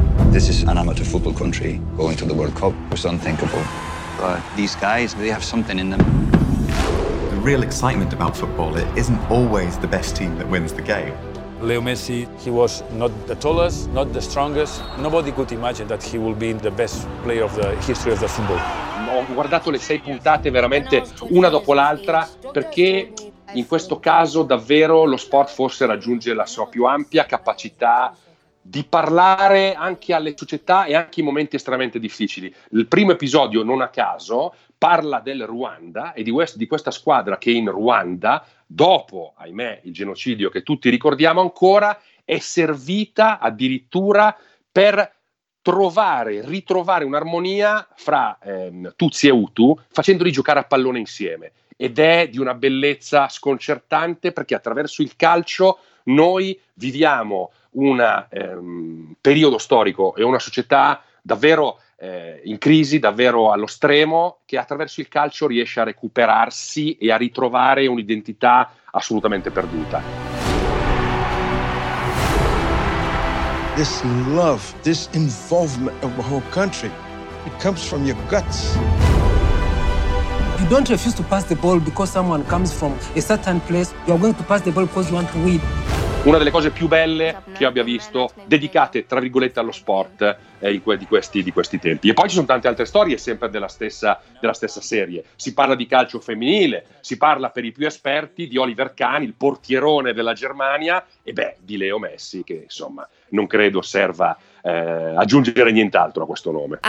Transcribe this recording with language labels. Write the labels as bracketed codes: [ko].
[en] This is an amateur football country. Going to the World Cup was unthinkable. But these guys, they have something in them. The real excitement about football, it isn't always the best team that wins the game. Leo Messi, he was not the tallest, not the strongest. Nobody could imagine that he will be the best player of the history of the football. [it] Ho guardato le sei puntate veramente una dopo l'altra, perché in questo caso davvero lo sport forse raggiunge la sua più ampia capacità di parlare anche alle società e anche in momenti estremamente difficili. Il primo episodio, non a caso, parla del Ruanda e di questa squadra che in Ruanda, dopo, ahimè, il genocidio che tutti ricordiamo ancora, è servita addirittura per ritrovare un'armonia fra Tutsi e Hutu, facendoli giocare a pallone insieme. Ed è di una bellezza sconcertante, perché attraverso il calcio noi viviamo un periodo storico e una società davvero in crisi, davvero allo stremo, che attraverso il calcio riesce a recuperarsi e a ritrovare un'identità assolutamente perduta. [en] This love, this involvement of the whole country, it comes from your guts. You don't refuse to pass the ball because someone comes from a certain place. You are going to pass the ball because you want to win. [it] Una delle cose più belle che abbia visto, dedicate tra virgolette allo sport di questi tempi. E poi ci sono tante altre storie sempre della stessa serie. Si parla di calcio femminile, si parla per i più esperti di Oliver Kahn, il portierone della Germania, e beh, di Leo Messi, che insomma non credo serva aggiungere nient'altro a questo nome.